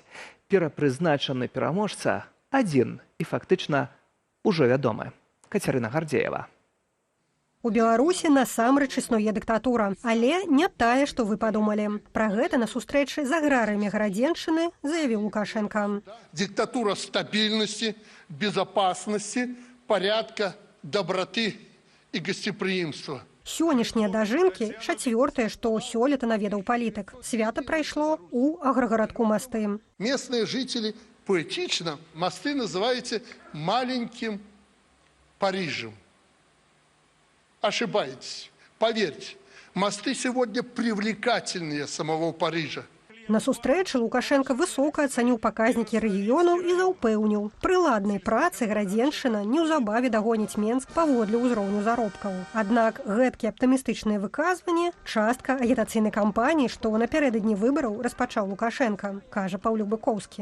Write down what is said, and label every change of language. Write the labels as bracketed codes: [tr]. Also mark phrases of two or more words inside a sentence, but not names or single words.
[be] Перапрызначаны пераможца 1 і фактычна ўжо вядомы. Кацярына Гардзеева. У Беларусі насамрэч існуе дыктатура, але не тая, што вы падумалі. Пра гэта на сустрэчы з аграрыямі гарадзеншчыны заявіў Лукашенко. [ru] Диктатура стабильности, безопасности, порядка, доброты и гостеприимства. [be] Сённяшнія дажынкі – 4-е, што сёлета наведаў палітык. Свята прайшло у аграгарадку Масты. [ru] Местные жители поэтично Мосты называете маленьким Парижем. Ошибаетесь. Поверьте, Мосты сегодня привлекательнее самого Парижа. [be] На сустрэчы Лукашенко высока ацаніў паказнікі рэгіёнаў і заўпэўніў. Прыладнай працы гарадзеншчына неўзабаве дагоніць Менск паводле ўзроўню заробкаў. Аднак гэткія аптымістычныя выказванні – частка агітацыйнай кампаніі, што напярэдадні выбараў распачаў Лукашенко, кажа Паўлюк Быкоўскі.